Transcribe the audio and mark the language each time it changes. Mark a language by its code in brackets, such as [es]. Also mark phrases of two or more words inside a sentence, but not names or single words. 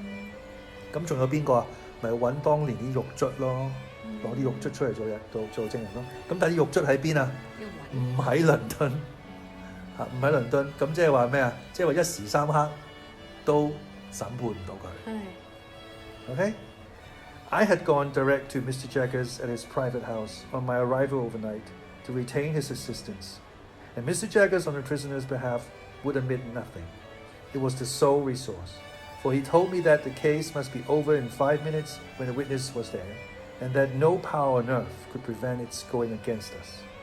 [yue] 咁仲有邊個啊？咪揾當年啲獄卒咯。攞啲獄卒出嚟做證人咯，咁但係啲獄卒喺邊啊？唔喺倫敦，唔喺倫敦，咁即係話咩啊？即係話一時三刻都審判唔到佢。Okay? [en] I had gone direct to Mr. Jaggers at his private house on my arrival overnight to retain his assistance, and Mr. Jaggers on the prisoner's behalf would admit nothing. It was the sole resource, for he told me that the case must be over in 5 minutes when the witness was there.And that no power on earth could prevent its going against us.